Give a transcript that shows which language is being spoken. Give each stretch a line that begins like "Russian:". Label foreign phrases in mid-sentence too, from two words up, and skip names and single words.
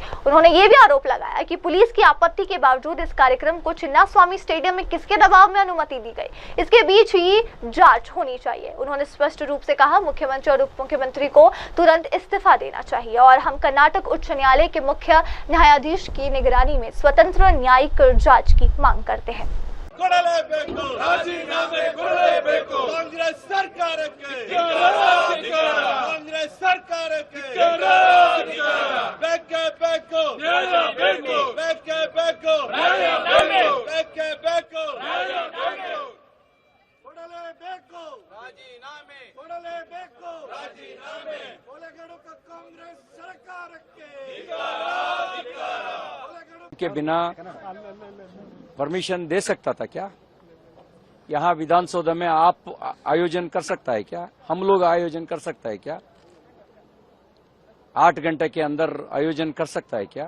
Hindi: उन्होंने ये भी आरोप लगाया कि पुलिस की आपत्ति के बावजूद इस कार्यक्रम को चिन्नास्वामी स्टेडियम में किसके दबाव में अनुमति दी गई, इसके बीच ही जांच होनी चाहिए। उन्होंने स्पष्ट रूप से कहा, मुख्यमंत्री और उप मुख्यमंत्री को तुरंत इस्तीफा देना चाहिए और हम कर्नाटक उच्च न्यायालय के मुख्य न्यायाधीश की निगरानी में स्वतंत्र न्यायिक जांच की मांग करते हैं।
Kannada: ಕೊಡಲೇಬೇಕು ರಾಜೀನಾಮೆ ಕೊಡಲೇಬೇಕು ಕಾಂಗ್ರೆಸ್ ಸರ್ಕಾರಕ್ಕೆ ಕಾಂಗ್ರೆಸ್ ಸರ್ಕಾರಕ್ಕೆ ಬೇಕೇ ಬೇಕು ಬೇಕೇ ಬೇಕು ಬೇಕೇ ಬೇಕು ಕೊಡಲೇಬೇಕು ರಾಜೀನಾಮೆ ಕೊಡಲೇಬೇಕು ರಾಜೀನಾಮೆ ಕೊಲೆಗಡುಕ ಕಾಂಗ್ರೆಸ್ ಸರ್ಕಾರಕ್ಕೆ
Hindi: के बिना परमिशन दे सकता था क्या? यहाँ विधानसभा में आप आयोजन कर सकता है क्या? हम लोग आयोजन कर सकता है क्या? 8 घंटे के अंदर आयोजन कर सकता है क्या?